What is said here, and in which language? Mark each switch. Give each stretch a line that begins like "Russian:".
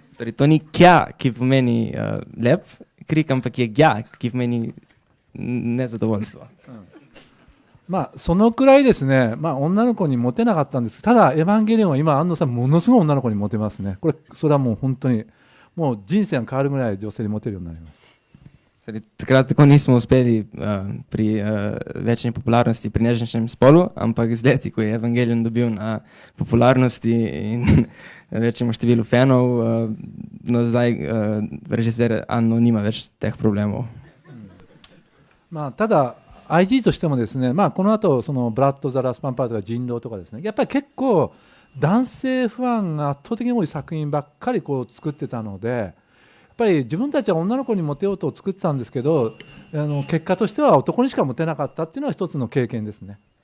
Slovenian: Torej, to ni kja, ki pomeni lep krik, ampak je gja, ki pomeni nezadovoljstvo.
Japanese: まあそのくらいですね、まあ女の子にモテなかったんですけど、ただエヴァンゲリオンは今安藤さんものすごい女の子にモテますね。これそれはもう本当にもう人生が変わるぐらい女性にモテるようになります。
Slovenian: Torej, takrat tako nismo uspeli pri večni popularnosti pri nežničnem spolu, ampak z leti, ko je Evangelion dobil na popularnosti in večjemu številu fanov, no zdaj režiser Anno nima več teh problemov.
Japanese: まあただIG としてもですね、まあこの後そのブラッド・ザ・ラスパンパーとか人狼とかですね、やっぱり結構男性ファンが圧倒的に多い作品ばっかりこう作ってたので、やっぱり自分たちは女の子にモテようと作ってたんですけど、結果としては男にしかモテなかったっていうのは一つの経験ですね。